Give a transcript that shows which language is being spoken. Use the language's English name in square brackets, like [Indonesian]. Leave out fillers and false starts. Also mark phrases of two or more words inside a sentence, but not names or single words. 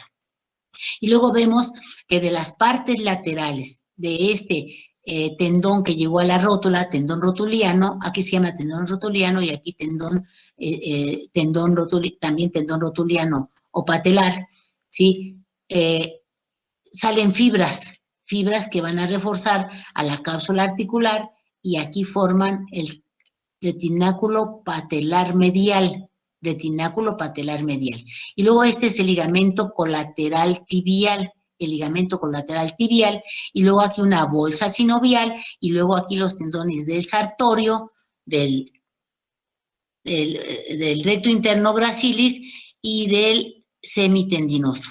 [Spanish] Y luego vemos que de las partes laterales de este tendón que llegó a la rótula, tendón rotuliano, aquí se llama tendón rotuliano y aquí también tendón rotuliano o patelar, ¿sí? Salen fibras que van a reforzar a la cápsula articular y aquí forman el retináculo patelar medial, retináculo patelar medial. Y luego este es el ligamento colateral tibial, el ligamento colateral tibial, y luego aquí una bolsa sinovial, y luego aquí los tendones del sartorio, del recto interno gracilis y del semitendinoso.